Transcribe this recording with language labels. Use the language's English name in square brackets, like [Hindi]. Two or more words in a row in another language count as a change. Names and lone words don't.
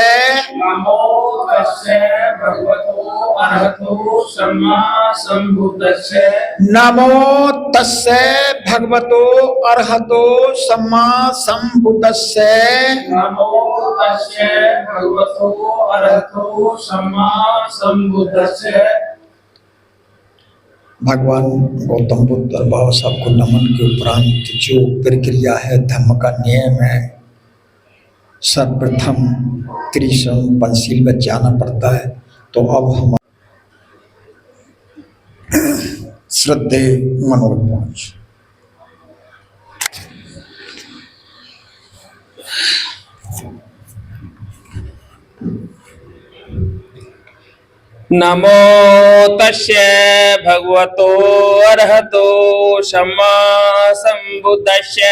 [Pali] नमो तस्से भगवतो अरहतो सम्मा संबुद्धस्से नमो तस्से भगवतो अरहतो सम्मा संबुद्धस्से नमो तस्से भगवतो अरहतो सम्मा संबुद्धस्से। [Hindi] भगवान गौतम बुद्ध और बाबा साहब को नमन के उपरांत जो प्रक्रिया है, धम्म का नियम है, सर्वप्रथम त्रिशरण पंचशील में जाना पड़ता है। तो अब हम श्रद्धे मनोरथ पहुंच [Pali] नमो तस्से भगवतो अरहतो सम्मा संबुद्धस्से